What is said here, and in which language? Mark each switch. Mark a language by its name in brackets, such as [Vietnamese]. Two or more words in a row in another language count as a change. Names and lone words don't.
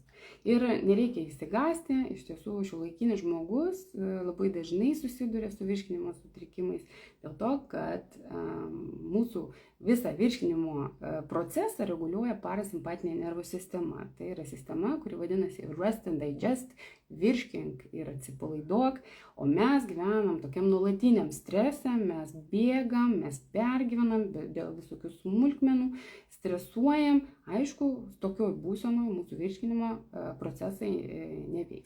[Lithuanian] Ir nereikia įsigąsti, iš tiesų šiuolaikinis žmogus labai dažnai susiduria su virškinimo sutrikimais, dėl to, kad mūsų visą virškinimo procesą reguliuoja parasimpatinė nervų sistema. Tai yra sistema, kuri vadinasi [English] rest and digest, [Lithuanian] virškink ir atsipalaiduok, o mes gyvenam tokiam nuolatiniam strese, mes bėgam, mes pergyvenam dėl visokių smulkmenų, stresuojam, aišku, tokioj būsenoj mūsų virškinimo procesai neveiks.